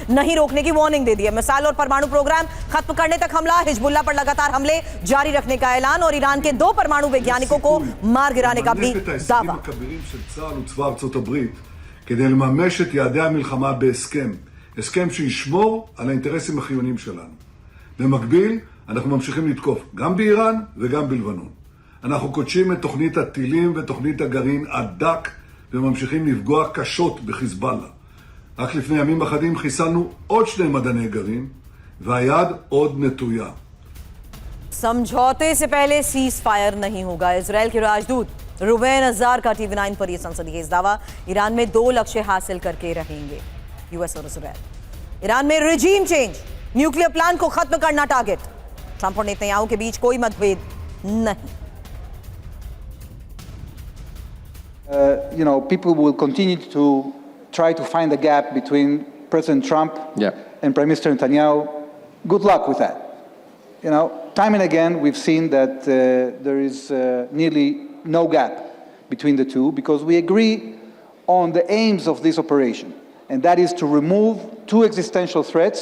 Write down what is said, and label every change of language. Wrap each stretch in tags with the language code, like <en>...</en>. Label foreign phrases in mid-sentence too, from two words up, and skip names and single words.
<hi>नहीं रोकने की वार्निंग दे दी है। मिसाइल और परमाणु प्रोग्राम खत्म करने तक हमला, हिजबुल्लाह पर लगातार हमले जारी रखने का ऐलान और ईरान के 2 परमाणु वैज्ञानिकों को मार गिराने का भी दावा।</hi> <he>כדי לממש את יעדי המלחמה בהסכם, הסכם שישמור על האינטרסים החיוניים שלנו. במקביל, אנחנו ממשיכים לתקוף גם באיראן וגם בלבנון. אנחנו קודשים את תוכנית הטילים ותוכנית הגרעין עד דק, וממשיכים לפגוע קשות בחיזבאללה. רק לפני ימים אחדים חיסלנו עוד 2 מדעני גרעין, והיד עוד נטויה.</he> <hi>समझौते से पहले</hi> <en>cease fire</en> <hi>नहीं होगा। इजरायल के राजदूत रुबेन अजार का TV9 पर यह संसदीय दावा। ईरान में 2 लक्ष्य हासिल करके रहेंगे यूएस और इजरायल। ईरान में</hi> <en>regime change, nuclear plan</en> <hi>को खत्म करना टारगेट। ट्रंप और नेतन्याहू के बीच कोई मतभेद नहीं।</hi> <en>People will continue to try to find a gap between President Trump and Prime Minister Netanyahu. Good luck with that. Time and again, we've seen that there is nearly no gap between the two because we agree on the aims of this operation, and that is to remove 2 existential threats.</en>